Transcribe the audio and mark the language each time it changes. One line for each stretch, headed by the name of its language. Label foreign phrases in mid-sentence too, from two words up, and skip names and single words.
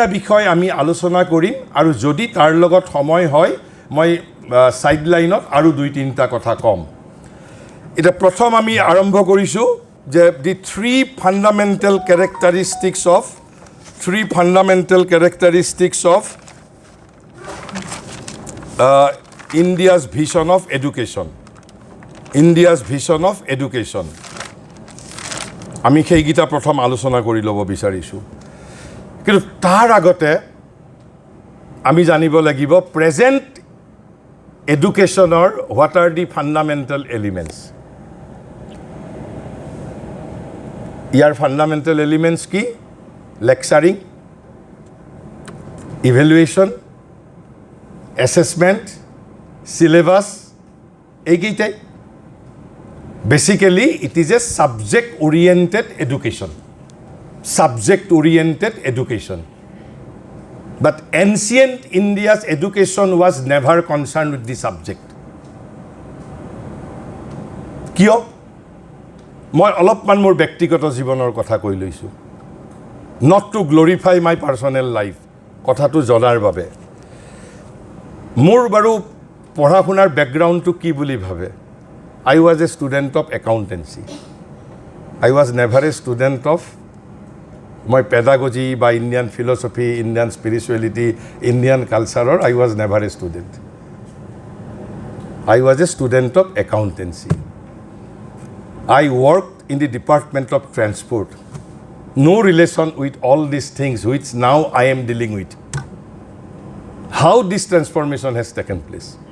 Assamese: বিষয় আমি আলোচনা কৰিম আৰু যদি তাৰ লগত সময় হয় মই সাইডলাইনত আৰু 2-3টা কথা ক'ম এটা প্ৰথম আমি আৰম্ভ কৰিছোঁ যে
English: the 3 fundamental characteristics of India's vision of education. India's vision of education.
Assamese: আমি সেইগিটা প্ৰথম আলোচনা কৰি ল'ব বিচাৰিছোঁ কিন্তু তাৰ আগতে আমি জানিব লাগিব
English: present educationৰ what are the fundamental elements
Assamese: ইয়াৰ
English: fundamental elements
Assamese: কি
English: lecturing evaluation assessment syllabus
Assamese: এইকেইটাই
English: basically it is a subject oriented education but ancient India's education was never concerned with the subject
Assamese: কিয় মই অলপমান মোৰ ব্যক্তিগত জীৱনৰ কথা কৈ লৈছোঁ
English: not to glorify my personal life
Assamese: কথাটো জনাৰ বাবে মোৰ বাৰু পঢ়া শুনাৰ ব্যাকগ্ৰাউণ্ডটো কি বুলি ভাবে
English: I was a student of accountancy I was never a student of my pedagogy by Indian philosophy Indian spirituality Indian culture I was never a student I was a student of accountancy I worked in the department of transport no relation with all these things which now I am dealing with how this transformation has taken place